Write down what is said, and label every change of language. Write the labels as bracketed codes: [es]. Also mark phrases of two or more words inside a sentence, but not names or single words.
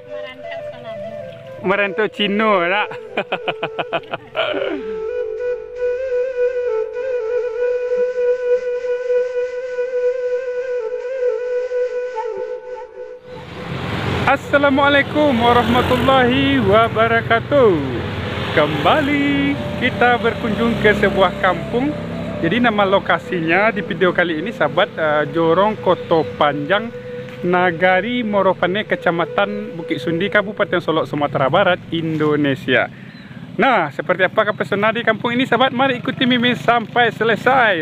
[min] Merantau Cino tak? [ar] السلام عليكم ورحمة الله وبركاته. [id] Kembali kita berkunjung ke sebuah kampung. Jadi nama lokasinya di video kali ini sahabat, Jorong Koto Panjang, Nagari Moropane, Kecamatan Bukit Sundi, Kabupaten Solok, Sumatera Barat, Indonesia. Nah, seperti apakah pesona di kampung ini sahabat? Mari ikuti Mimin sampai selesai.